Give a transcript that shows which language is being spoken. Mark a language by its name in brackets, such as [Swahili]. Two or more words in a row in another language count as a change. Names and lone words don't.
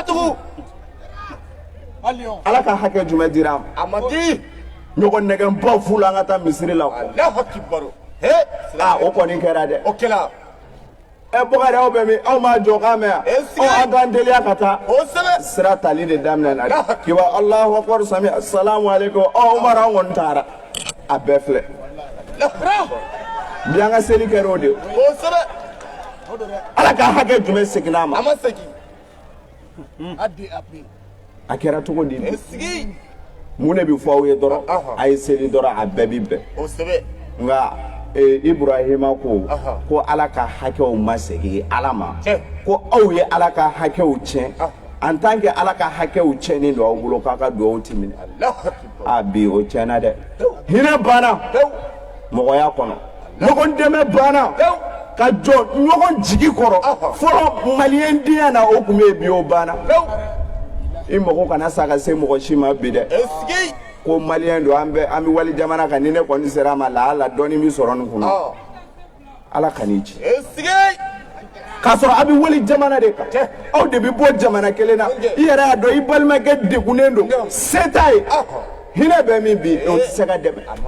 [Bambara] ala ka hakɛ jumɛn dira an ma ɲɔgɔn nɛgɛnbaw fu la an ka taa misiri la o kɔni kɛra dɛ Bokari aw bɛ min aw m'a jɔ k'an mɛn yan aw an t'an teliya ka taa sira tali de daminɛna kiba [Arabic] الله أكبر [Bambara] sami [Arabic] السلام عليكم [Bambara] Umar an kɔni taara a bɛɛ filɛ bi an ka seli kɛra o de ala ka hakɛ jumɛn seginna a ma a kɛra cogo di mun de bɛ fɔ aw ye dɔrɔn a ye seli dɔrɔn a bɛɛ bɛ bɛn nka Ibrahima ko ala ka hakɛw ma segin ala ma ko aw ye ala ka hakɛw tiɲɛ [French] en tant que [Bambara] ala ka hakɛw tiɲɛnen don aw bolo k'a ka dugawu ti minɛ bi o tiɲɛna dɛ hinɛ banna mɔgɔya kɔnɔ ɲɔgɔn dɛmɛ banna ka jɔ ɲɔgɔn jigi kɔrɔ fɔlɔ maliyɛn diya na o tun bɛ yen bi o banna i mɔgɔ kana sa ka se mɔgɔ si ma bi dɛ ko malien do ambe wali jamana kan ni ne kɔni sera ma la ala dɔni mi sɔrɔ nin kunna ala kan'i ci k'a sɔrɔ a bɛ wali jamana de kan aw de bɛ bɔ jamana kelen na i yɛrɛ y'a dɔn i balimakɛ degunnen don se t'a ye hinɛ bɛ min bi o tɛ se ka dɛmɛ